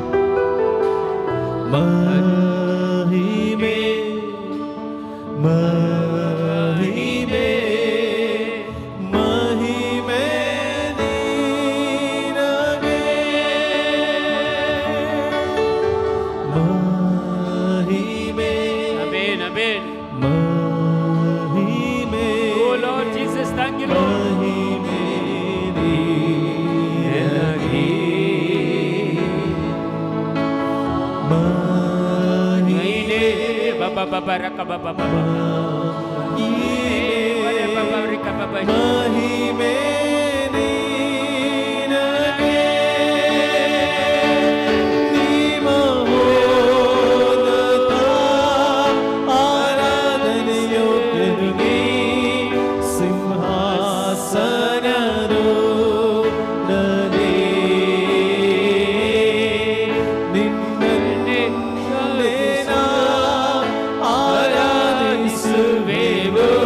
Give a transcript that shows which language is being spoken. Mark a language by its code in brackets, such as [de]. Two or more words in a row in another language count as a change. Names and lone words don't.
[kn] ಮಹಿಮೆ ಮಹಿಮೆ ಮಹಿಮೆ ನೀನಗೆ. ಮಹಿಮೆ ಆಮೆನ್ ಆಮೆನ್. ಮಹಿಮೆ. [en] Oh Lord Jesus, thank you Lord. [kn] ಮಹಿಮೆ ನೀನಗೆ. Aine baba baba raka baba baba. Bare baba rika baba. ಮಹಿಮೆ ನೀನಗೆ. ನೀ ಮಹೋನ್ನತ ಆರಾಧನೆಯೋಗ್ಯನಿಗೆ. ಸಿಂಹಾಸನರೂಢನೇ ನಿನ್ನನ್ನೇ ಆರಾಧಿಸುವೆವು.